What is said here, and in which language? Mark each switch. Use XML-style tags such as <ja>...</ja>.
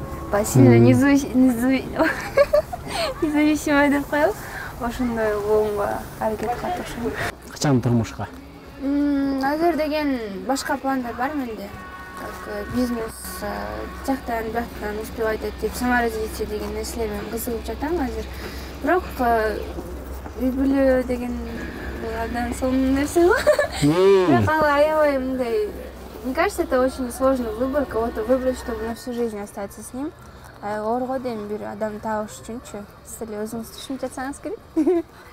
<ru>Пассивно независимый</ru> <ky>деп коелу. Ошондой болууга аракет кылат окшойм. Качан турмушка? Азыр деген башка пландар бар менде. Как бизнес жактан бияктан успевать этип, саморазвитие деген нерселер менен кызыгып жатам азыр. Бирок үй бүлө деген адам сонун нерсе го. Бирок ал аябай мындай.</ky> <ru>Мне кажется, это очень сложный выбор, кого-то выбрать, чтобы на всю жизнь остаться с ним.</ru> <ky>Орго дейм бир адам табыш үчүнчү. Сиз эле өзүңүз түшүнүп жатсаңыз керек.</ky>